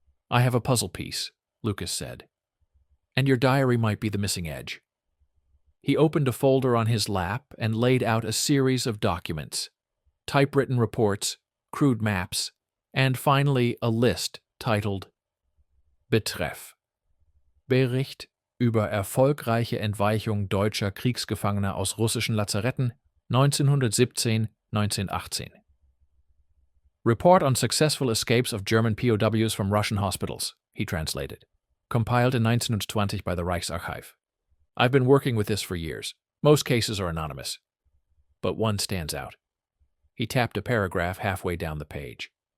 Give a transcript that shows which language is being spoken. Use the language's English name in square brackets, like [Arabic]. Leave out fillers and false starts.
[English] "I have a puzzle piece," Lucas said. "And your diary might be the missing edge." He opened a folder on his lap and laid out a series of documents, typewritten reports, crude maps, and finally a list titled Betreff. [German] Bericht über erfolgreiche Entweichung deutscher Kriegsgefangener aus russischen Lazaretten 1917-1918. [English] Report on successful escapes of German POWs from Russian hospitals, he translated. Compiled in 1920 by the Reichsarchiv. I've been working with this for years. Most cases are anonymous. But one stands out. He tapped a paragraph halfway down the page.